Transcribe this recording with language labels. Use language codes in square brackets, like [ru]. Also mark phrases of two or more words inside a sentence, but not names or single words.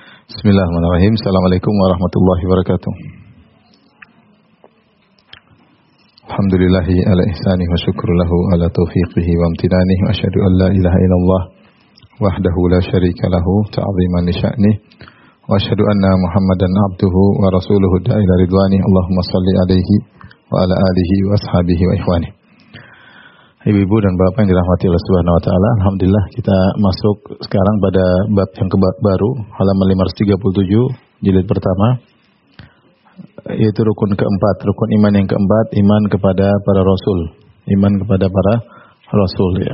[ar] بسم الله الرحمن الرحيم السلام عليكم ورحمة الله وبركاته. الحمد لله على إحسانه والشكر له على توفيقه وامتنانه وأشهد أن لا إله إلا الله وحده لا شريك له تعظيما لشأنه وأشهد أن محمدا عبده ورسوله الداعي إلى رضوانه. اللهم صل عليه وعلى آله وأصحابه وإخوانه. [id] Ibu-ibu dan bapak yang dirahmati Allah [ar] سبحانه وتعالى, [id] alhamdulillah kita masuk sekarang pada bab yang baru, halaman 537 jilid pertama, yaitu rukun keempat, rukun iman yang keempat, iman kepada para rasul, iman kepada para rasul ya.